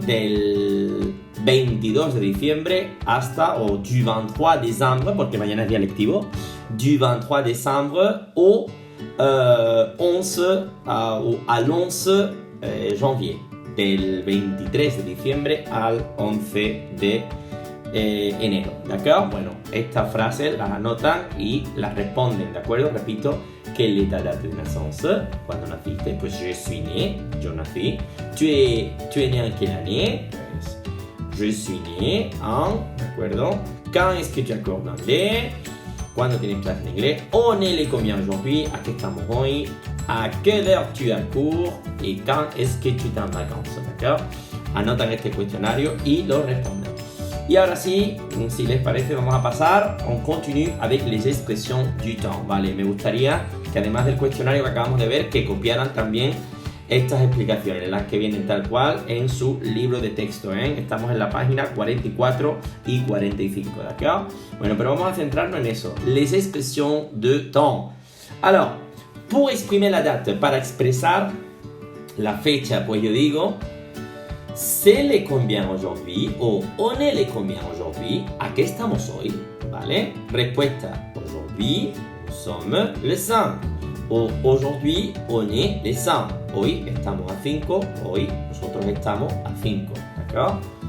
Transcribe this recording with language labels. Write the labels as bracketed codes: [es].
[es] Del 22 de diciembre hasta, o [fr] du 23 décembre, [es] porque mañana es día lectivo, [fr] du 23 décembre au 11 [es] al 11 janvier. Del 23 de diciembre al 11 de enero, ¿de acuerdo? Bueno, estas frases las anotan y las responden, ¿de acuerdo? Repito, [fr] quelle est ta date de naissance? [es] ¿Cuándo naciste? [fr] Pues je suis né, [es] yo nací. [fr] Tu es né en quelle année? Pues je suis né en, [es] ¿de acuerdo? [fr] Quand est-ce que tu as cours d'anglais? [es] ¿Cuándo tienes clase de inglés? [fr] On est les combien aujourd'hui? [es] ¿A qué estamos hoy? [fr] ¿A quelle heure tu as cours? Et quand est-ce que tu es en vacances? ¿D'accord? [es] Anotan este cuestionario y lo responden. Y ahora sí, si les parece, vamos a pasar, [fr] on continue avec les expressions du temps, [es] ¿vale? Me gustaría que además del cuestionario que acabamos de ver, que copiaran también estas explicaciones, las que vienen tal cual en su libro de texto, ¿eh? Estamos en la página 44 y 45, ¿d'accord? Bueno, pero vamos a centrarnos en eso, [fr] les expressions de temps. [es] Alors, pour exprimer la date, para expresar la fecha, pues yo digo, c'est le combien aujourd'hui, o on est le combien aujourd'hui, ¿a qué estamos hoy? ¿Vale? [fr] Respuesta, aujourd'hui, nous sommes le 5. O aujourd'hui, on est le 5. [es] Hoy estamos a 5, hoy nosotros estamos a 5, ¿d'accord?